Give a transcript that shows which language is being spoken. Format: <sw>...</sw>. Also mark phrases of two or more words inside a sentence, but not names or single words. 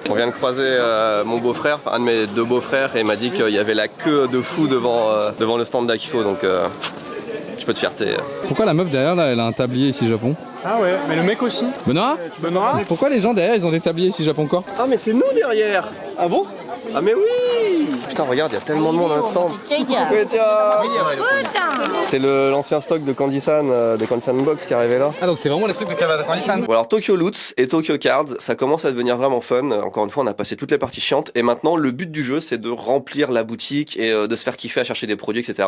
<fr>On vient de croiser mon beau-frère, enfin, un de mes 2 beaux-frères, et il m'a dit qu'il y avait la queue de fou devant le stand d'Akiko, donc je peux de fierté. Pourquoi la meuf derrière là, elle a un tablier ici Japon? Ah ouais, mais le mec aussi. Benoît? Benoît. Pourquoi les gens derrière ils ont des tabliers ici Japon encore? Ah, mais c'est nous derrière. Ah bon? Ah, mais oui. Putain, regarde, il y a tellement de monde dans le stand.</fr> <ja>ちっちゃいじゃん。</ja> <fr>Ouais, tiens. C'est l'ancien stock de Candy-san, de Candy-san Box qui est arrivé là. Ah, donc c'est vraiment les trucs de Kawada-san. Bon, alors Tokyo Loots et Tokyo Cards, ça commence à devenir vraiment fun. Encore une fois, on a passé toutes les parties chiantes et maintenant le but du jeu c'est de remplir la boutique et de se faire kiffer à chercher des produits, etc.</fr>